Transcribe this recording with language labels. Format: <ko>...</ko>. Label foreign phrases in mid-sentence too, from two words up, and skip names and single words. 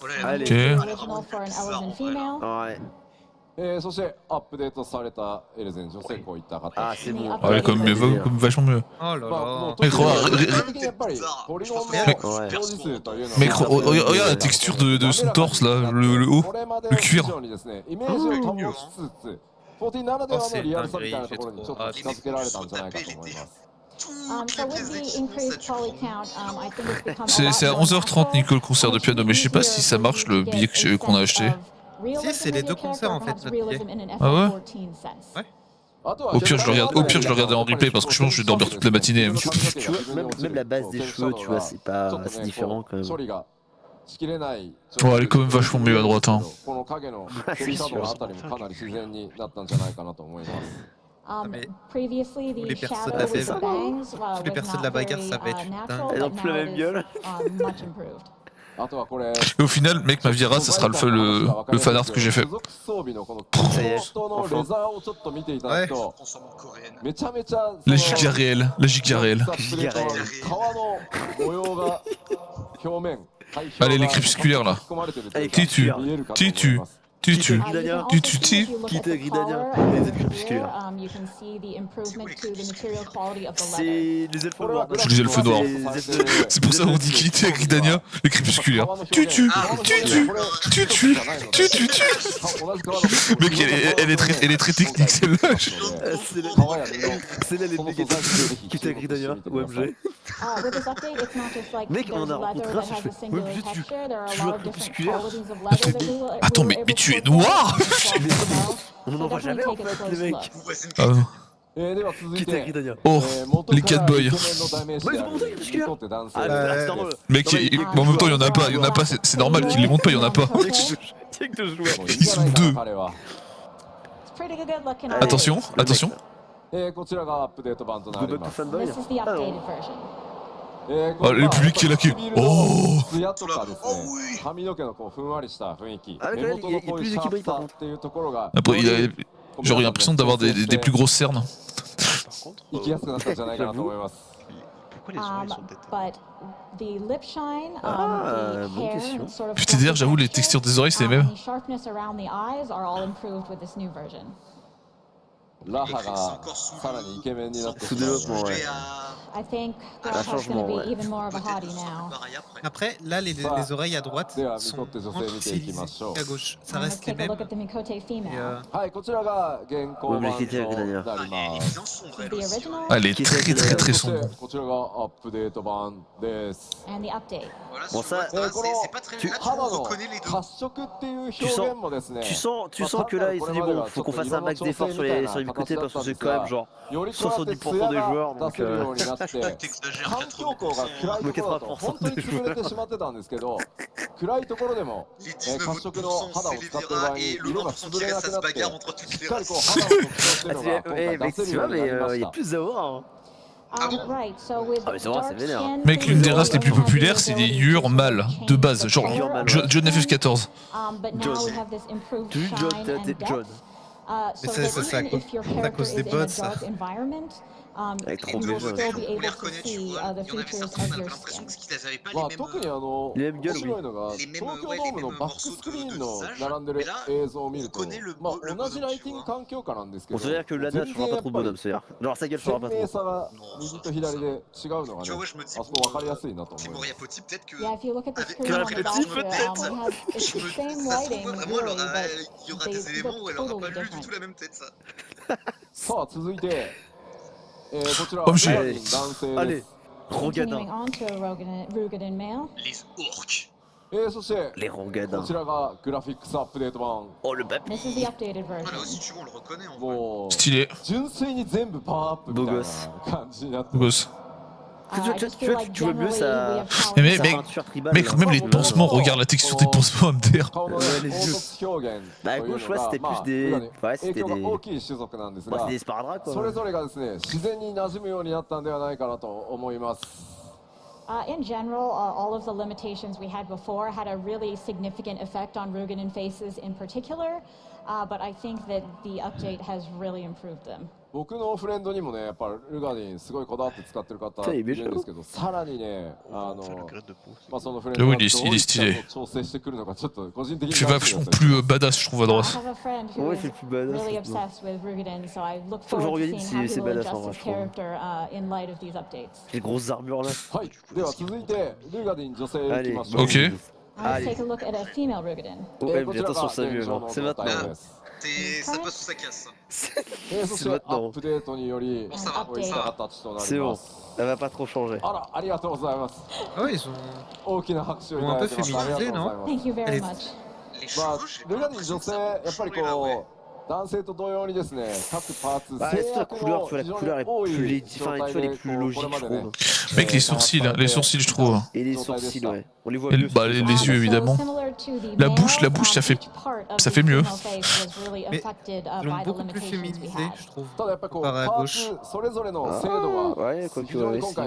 <fr>Allez.</fr> <en>The Ok. original for an Elephant female.</en> <fr>Ouais.</fr> <ja>そしてアップデートされたエレゼン女性こういった形。</ja> <fr>Ah, c'est bon. Ah ouais, comme vachement mieux. Oh là</fr> <ja>まあもう</ja> <fr>là. Mec, regarde,</fr> <ja>基本的にやっぱりポリゴンの表示数というのは</ja> <fr>Mec, regarde la texture de son torse là, le haut,</fr> <ja>これまで</ja> <fr>le</fr> <ja>以</ja> <fr>cuir.</fr> <ja>上にですね、イメージを保ちつつ、14ならではのリアルさみたいなところにちょっと近づけられたんじゃないかと思います。</ja> <en>So with the increased poly count, I think it's become</en> <fr>C'est à 11h30, Nico, le concert de piano, mais je sais pas si ça marche le billet qu'on a acheté. Si, c'est les deux concerts, en fait, notre billet. Ah ouais? Ouais.</fr> <ja>あとは</ja> <fr>Au pire, je le regarde en replay parce que je pense que je vais dormir toute la matinée. Tu vois, même la base des cheveux, tu vois, c'est pas. C'est différent quand même.</fr> <ja>処理がしきれない。</ja> <fr>Bon, elle est quand même vachement mieux à droite, hein.</fr> <ja>この影の照りシャドウのあたりもかなり自然になったんじゃないかなと思います。</ja> <fr>mais</fr> <en>Previously,</en> <fr>tous</fr> <en>the</en> <fr>les persos</fr> <en>shadow</en> <fr>de la</fr> <en>with the</en> <fr>bagarre-</fr> <en>bangs</en> <fr>tous les</fr> <en>was</en> <fr>persos de</fr> <en>not</en> <fr>la bagarre,</fr> <en>very</en> <fr>ça va être</fr> <en>natural,</en> <fr>Elles ont</fr> <en>but</en> <fr>tous la</fr> <en>now</en> <fr>même</fr> <en>it</en> <fr>gueule.</fr> <en>is much improved.</en> <ja>あとはこれ</ja> <fr>Et au final, mec, ma Viera, ça sera le fan art que j'ai fait.</fr> <ja>所属装備のこの</ja> <fr>Ça y est.</fr> <ja>コートのレザーをちょっと見ていただくと、</ja> <fr>Consomme coréenne.</fr> <ja>めちゃめちゃ</ja> <fr>La giga réelle, la giga réelle.</fr> <ja>皮の模様が表面</ja> <fr>Allez, les crépusculaires là. Titu, titu, titu, titu. Quitte Gridania, les ailes crépusculaires.</fr> <en>You can see the improvement to the material quality of the leather.</en> <fr>C'est les elfes noirs. Je les elfes noirs. C'est pour ça qu'on dit qu'il était Gridania, les crépusculaires. Tutu, tutu, tutu, tutu, tutu. Mec, elle est très technique celle-là. C'est là les négatifs qui étaient Gridania,</fr> <en>OMG. With this update, it's not just like</en> <fr>Mec,</fr> <en>there's</en> <fr>on a</fr> <en>leather</en> <fr>rencontré un,</fr> <en>that</en> <fr>je</fr> <en>has</en> <fr>fais,</fr> <en>a singular</en> <fr>ouais, tu</fr> <en>texture. There are a</en> <fr>joues</fr> <en>lot</en> <fr>à</fr> <en>of different</en> <fr>crépusculaire.</fr> <en>qualities of leather that we were</en> <fr>Attends, mais</fr> <en>able</en> <fr>tu es</fr> <en>to</en> <fr>noir? On n'en voit jamais en fait, les mecs. Ah non.</fr> <ja>では続い</ja> <fr>Qui était</fr> <ja>て</ja> <fr>Gridania. Oh, les cat boys. Mec, en même temps, il y en a pas, c'est normal qu'ils les montent pas, il y en a pas. Tiens que de jouer. Ils sont deux.</fr> <en>It's pretty good looking.</en> <fr>Attention, attention.</fr> <ja>こちらがアップデート版となり</ja> <en>Go back</en> <ja>ま</ja> <en>to</en> <ja>す。</ja> <en>fanboy. This is the updated version.</en> <fr>Oh, le public qui est là, qui est... Oh.</fr> <ja>ツヤとかですね、髪の毛のこうふんわりした雰囲気、あれ目元のこういうシャープさっていうところが</ja> <fr>Après, genre, il a l'impression d'avoir des plus grosses cernes.</fr> <ja>生きやすくなったんじゃないかなと思います。</ja> <fr>Pourquoi les oreilles sont</fr> <en>But the lip shine,</en> <fr>Ah,</fr> <en>the</en> <fr>bonne</fr> <en>hair,</en> <fr>question.</fr> <en>and sort of</en> <fr>Putain, d'ailleurs, j'avoue, les textures des oreilles, c'est les mêmes.</fr> <en>The sharpness around the eyes are all improved with this new version.</en> <ja>ラハがさらにイケメンになってしまう。</ja> <fr>Sous-développement, ouais.</fr> <en>I think</en> <fr>Un</fr> <en>Graphique's going</en> <fr>changement,</fr> <en>to</en> <fr>ouais.</fr> <en>be even more of a hottie now.</en> <fr>Après, là, les oreilles à droite sont moins stylisées qu'à gauche. Ça</fr> <en>Let's</en> <fr>reste les</fr> <en>take a</en> <fr>mêmes.</fr> <en>look at the Mikote</en> <fr>Et,</fr> <en>female.</en> <ja>はい、こちらが現行版となり</ja> <fr>Ah,</fr> <ja>ま</ja> <fr>et</fr> <ja>す。</ja> <fr>évident sombre,</fr> <en>This is</en> <fr>elle</fr> <en>the</en> <fr>aussi.</fr> <en>original</en> <fr>あ、elle est très très très</fr> <ja>そし</ja> <fr>sombre.</fr> <ja>てこちらがアップデート版です。</ja> <en>and the update.</en> <fr>Voilà, Bon, sur ça, le vote,</fr> <ja>この</ja> <fr>c'est pas très...</fr> <ja>肌</ja> <fr>Là, tu</fr> <ja>の</ja> <fr>reconnais les deux.</fr> <ja>褐色っていう表現もですね、</ja> <fr>Tu sens que là, ils se disent bon, faut qu'on fasse un max d'efforts sur les côtés parce que c'est quand même genre 70% des joueurs, donc</fr> <ja>出せるようになって、</ja> <fr>T'exagères,</fr> <ja>環境光が暗いところだと本当に潰れてしまってたんですけど、暗いところでも</ja> <fr>Les</fr> <ja>褐色の</ja> <fr>19%</fr> <ja>肌を</ja> <fr>c'est les</fr> <ja>使ってる場合</ja> <fr>Vera</fr> <ja>に</ja> <fr>et le</fr> <ja>色が</ja> <fr>20%</fr> <ja>潰</ja> <fr>qui</fr> <ja>れな</ja> <fr>reste,</fr> <ja>く</ja> <fr>ça</fr> <ja>な</ja> <fr>se</fr> <ja>って、</ja> <fr>bagarre entre toutes</fr> <ja>し</ja> <fr>les</fr> <ja>っかりこう</ja> <fr>races.</fr> <ja>肌の特徴っていうのが今回</ja> <fr>mec,</fr> <ja>出せる</ja> <fr>tu</fr> <ja>よう</ja> <fr>vois,</fr> <ja>にな</ja> <fr>mais</fr> <ja>りまし</ja> <fr>il y a</fr> <ja>た。</ja> <fr>plus à voir. Hein.</fr> <en>Right, so with</en> <fr>Ah, mais c'est vrai, c'est</fr> <en>dark</en> <fr>vénère.</fr> <en>skin,</en> <fr>Mec, l'une des races les plus</fr> <en>we have</en> <fr>populaires, c'est les</fr> <en>the</en> <fr>Yueurs</fr> <en>ability to</en> <fr>mâles, de</fr> <en>change</en> <fr>base,</fr> <en>the</en> <fr>genre</fr> <en>color of</en> <fr>John</fr> <en>the</en> <fr>FF14.</fr> <en>But now we have this improved</en> <fr>Tu dis John,</fr> <en>shine</en> <fr>t'es</fr> <en>and</en> <fr>John.</fr> <en>depth.</en> <fr>Mais</fr> <en>So</en> <fr>ça,</fr> <en>that</en> <fr>ça, c'est</fr> <en>even if your</en> <fr>à</fr> <en>character</en> <fr>cause</fr> <en>is</en> <fr>des</fr> <en>in a</en> <fr>bots, ça.</fr> <en>dark environment,</en> <fr>Avec</fr> <en>you</en> <fr>trop de</fr> <en>will</en> <fr>jeux.</fr> <en>still be</en> <fr>On les</fr> <en>able to</en> <fr>reconnaît, tu</fr> <en>see</en> <fr>vois.</fr> <en>the</en> <fr>Il y en avait</fr> <en>features</en> <fr>certains, on</fr> <en>of</en> <fr>avait</fr> <en>your</en> <fr>l'impression</fr> <en>skin.</en> <fr>qu'ils n'avaient pas</fr> <ja>まあ</ja> <fr>les</fr> <ja>特に</ja> <fr>mêmes... les mêmes gueules,</fr> <ja>面白いのが</ja> <fr>les mêmes-</fr> <ja>東京</ja> <fr>ouais,</fr> <ja>ド</ja> <fr>les</fr> <ja>ームの</ja> <fr>mêmes</fr> <ja>バックスクリーンの</ja> <fr>morceaux de visage.</fr> <ja>並んでる</ja> <fr>Mais là,</fr> <ja>映像を見ると</ja> <fr>on reconnaît le</fr> <ja>まあ</ja> <fr>bonhomme,</fr> <ja>同じライティング</ja> <fr>tu vois.</fr> <ja>環境下なんですけ</ja> <fr>Bon,</fr> <ja>ど</ja> <fr>c'est-à-dire que Lana changera pas trop de bonhomme, c'est-à-dire. Genre sa gueule changera</fr> <ja>鮮</ja> <fr>pas</fr> <ja>明</ja> <fr>trop.</fr> <ja>さが右と左で違うのが</ja> <fr>Tu</fr> <ja>ね</ja> <fr>vois, je me dis,</fr> <ja>あそこ分かりやすいなと思います</ja> <fr>Moria Poti, peut-être que...</fr> <en>Yeah, if you look at the</en> <fr>Avec-</fr> <en>screen on</en> <fr>avec</fr> <en>the</en> <fr>le</fr> <en>back,</en> <fr>petit</fr> <en>it</en> <fr>peut-être.</fr> <en>has it's</en> <fr>Je</fr> <en>the</en> <fr>me</fr> <en>same</en> <fr>dis, ça se</fr> <en>lighting,</en> <fr>trouve, vraiment,</fr> <en>really,</en> <fr>il y aura</fr> <en>they</en> <fr>des éléments où elle aura</fr> <en>look</en> <fr>pas lu</fr> <en>totally</en> <fr>du tout</fr> <en>different.</en> <fr>la même tête, ça.</fr> <ja>さあ続いてこちら</ja> <fr>Oh,</fr> <ja>は</ja> <fr>j'ai-</fr> <ja>男性で</ja> <fr>Allez.</fr> <ja>す</ja> <en>Continuing on to Rugadin Mail.</en> <fr>Les orques.</fr> <ja>そして</ja> <fr>Les rongadins.</fr> <ja>こちらがグラフィックスアップデート版。</ja> <fr>Oh le papy.</fr> <en>This is the updated</en> <fr>Ah, là</fr> <en>version.</en> <fr>aussi, tu vois, on le reconnaît en vrai.</fr> <ja>もう</ja> <fr>Stylé.</fr> <ja>純粋に全部パワーアップみたいな感じになってます</ja> <fr>Boss.</fr> <en>I just feel like</en> <fr>Tu vois mieux</fr> <en>generally</en> <fr>ça-</fr> <en>we have</en> <fr>Mais</fr> <en>challenges.</en> <fr>mec, Sa mec, peinture tribale, mec, là. même les pansements, regarde la texture des pansements MDR.</fr> <ja>顔のね</ja> <fr>les</fr> <ja>凹凸表現と</ja> <fr>Bah,</fr> <ja>いう</ja> <fr>gauche,</fr> <ja>の</ja> <fr>ouais,</fr> <ja>が</ja> <fr>c'était</fr> <ja>ま</ja> <fr>plus</fr> <ja>あ</ja> <fr>des.</fr> <ja>裏に</ja> <fr>Ouais,</fr> <ja>影</ja> <fr>c'était</fr> <ja>響が</ja> <fr>des.</fr> <ja>大きい種族なんです</ja> <fr>Bah,</fr> <ja>が</ja> <fr>c'était des sparadraps, quoi.</fr> <ja>それぞれがですね自然に馴染むようになったんではないかなと思います</ja> <en>In general, all of the limitations we had before had a really significant effect on Rugadin faces in particular, but I think that the update has really improved them.</en> <ja>僕のフレンドにもねやっぱルガディンすごいこだわって使ってる方いるんですけどさらにねまあそのフレンドがどういった調整してくるのかちょっと個人的に</ja> <fr>Tu vas vachement plus badass, je trouve, à</fr> <en>I</en> <fr>droite.</fr> <en>have a friend who</en> <fr>Ouais,</fr> <en>is</en> <fr>c'est plus badass,</fr> <en>really</en> <fr>maintenant.</fr> <en>obsessed with Rugadin, so I look</en> <fr>Faut que je</fr> <en>forward to</en> <fr>regarde</fr> <en>seeing how</en> <fr>si</fr> <en>he</en> <fr>c'est</fr> <en>will</en> <fr>badass, en</fr> <en>adjust</en> <fr>vrai,</fr> <en>his</en> <fr>je crois.</fr> <en>character in light of these updates.</en> <fr>Les grosses armures là.</fr> <ja>はいでは続いてルガディン女性いき</ja> <fr>Allez.</fr> <ja>ましょう</ja> <en>Ok. Let's take a look at a female Rugadin.</en> <fr>Ouais,</fr> <ja>こ</ja> <fr>mais</fr> <ja>ちら</ja> <fr>attention</fr> <ja>が</ja> <fr>ça</fr> <ja>現</ja> <fr>mieux.</fr> <ja>状</ja> <fr>Hein.</fr> <ja>の</ja> <fr>C'est</fr> <ja>状態</ja> <fr>maintenant.</fr> <ja>です</ja> <fr>Ça passe ou ça casse.</fr> <ja>そしてアップデートにより</ja> <fr>Bon, ça va,</fr> <ja>こういった形とな</ja> <fr>C'est</fr> <ja>り</ja> <fr>bon.</fr> <ja>ます</ja> <fr>Elle va pas trop changer.</fr> <ja>あらありがとうございます</ja> <fr>Ah ouais, ils ont.</fr> <ja>大きな拍手をいただいてますありがとうございます</ja> <en>Thank you very</en> <fr>Allez.</fr> <en>much.</en> <fr>Les</fr> <ja>まあ</ja> <fr>cheveux, j'ai</fr> <ja>ル</ja> <fr>pas</fr> <ja>ガディン女</ja> <fr>l'impression que</fr> <ja>性</ja> <fr>ça</fr> <ja>やっぱり</ja> <fr>change là, ouais.</fr> <ja>こう男性と同様にですね各パーツ</ja> <fr>Bah,</fr> <ja>制</ja> <fr>c'est la</fr> <ja>約</ja> <fr>couleur,</fr> <ja>の</ja> <fr>tu vois,</fr> <ja>非</ja> <fr>la</fr> <ja>常</ja> <fr>couleur</fr> <ja>に</ja> <fr>est</fr> <ja>多</ja> <fr>plus,</fr> <ja>い</ja> <fr>enfin,</fr> <ja>状</ja> <fr>tu</fr> <ja>態</ja> <fr>vois,</fr> <ja>で</ja> <fr>les plus</fr> <ja>これ</ja> <fr>logiques,</fr> <ja>ま</ja> <fr>je</fr> <ja>でね</ja> <fr>trouve. Mec, les sourcils, je trouve. Et les sourcils, ouais. On les voit Et mieux. bah, les yeux, évidemment. La bouche, ça fait mieux. Mais ils l'ont beaucoup plus féminisé, je trouve.</fr> <ja>ただやっぱりこうパ</ja> <fr>Comparé à</fr> <ja>ー</ja> <fr>gauche.</fr> <ja>ツそれぞれの精度が</ja> <fr>Ouais, quoi</fr> <ja>非</ja> <fr>que</fr> <ja>常に</ja> <fr>ouais,</fr> <ja>今</ja> <fr>si,</fr> <ja>回</ja>